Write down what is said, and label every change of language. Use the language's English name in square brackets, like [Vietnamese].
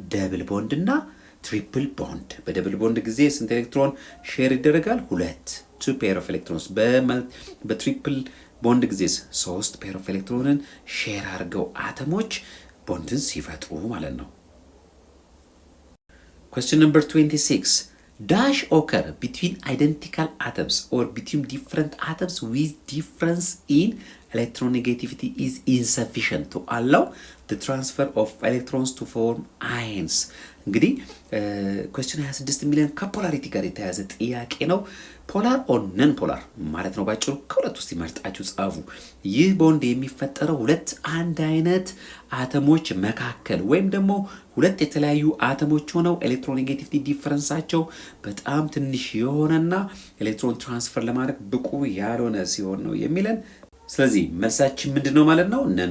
[Amharic] ደብል ቦንድ እና ትሪፕል ቦንድ። በደብል ቦንድ ጊዜ ስንት ኤሌክትሮን ሼር ይደረጋል? ሁለት፣ [English] ቱ ፔር ኦፍ ኤሌክትሮንስ። [Amharic] በትሪፕል ቦንድ ጊዜ 3 ፔር ኦፍ ኤሌክትሮንን ሼር አድርገው አተሞች ቦንድን ሲፈጥሩ ማለት ነው። [English] Question number 26. Dash occur between identical atoms or between different atoms with difference in electronegativity is insufficient to allow the transfer of electrons to form ions. [Amharic] እንግዲህ question 26 ሚሊዮን ከፖላሪቲ ጋር የተያዘ ጥያቄ ነው። [English] ፖላር ኦር ነን ፖላር [Amharic] ማለት ነው ባጭሩ። ከሁለት ውስጥ ይመርጣችሁ ጻፉ። ይህ ቦንድ የሚፈጠረው ሁለት አንድ አይነት አተሞች መካከል ወይም ደግሞ ሁለት የተለያዩ አተሞች ሆነው ኤሌክትሮኔጌቲቪቲ ዲፈረንሳቸው በጣም ትንሽ የሆነና ኤሌክትሮን ትራንስፈር ለማድረግ ብቁ ያልሆነ ሲሆን ነው የሚለን። ስለዚህ መልሳችን ምንድነው ማለት ነው?